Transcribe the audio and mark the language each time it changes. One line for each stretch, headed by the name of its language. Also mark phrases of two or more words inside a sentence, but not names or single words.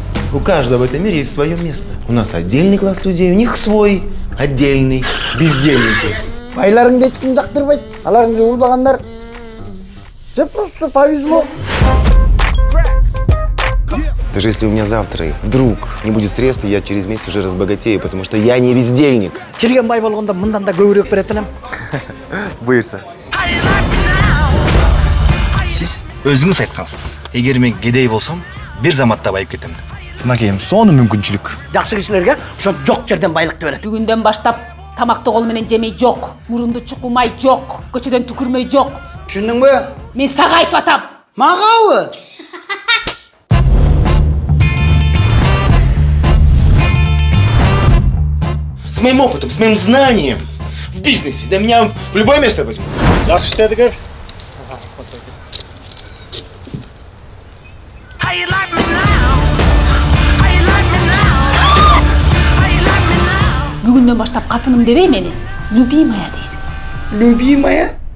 Russian: У каждого в этом мире есть свое место. У нас отдельный класс людей, у них свой отдельный. Бездельники.
Kazakh: Байларыңды ешкім жақтырбайды.
Kyrgyz: Аларың же урдагандар. Же
Russian: просто повезло. Даже если у меня завтра вдруг не будет средств, я через месяц уже разбогатею, потому что я не бездельник.
Kyrgyz: Жерген бай болгондо мындан да көбүрөөк берет элем. Буйырса. Сиз өзүңүз айткансыз. Эгер мен кедей болсом, бир заматта байып кетем деп. Мынакейим сонун мүмкүнчүлүк. Жакшы кишилерге ошо жок жерден байлыкты берет. Бүгүндөн баштап тамакты кол менен жемей жок, мурунду чукумай жок, көчөдөн түкүрмөй жок. Түшүндүңбү? Мен сага айтып атам. Магабы?
Russian: С моим опытом, с моим знанием в бизнесе, да меня в любое место возьмут.
Kyrgyz: Жакшы иштедик. Бүгүндөн баштап катыным дебей мени, любимая дейсиң. Любимая?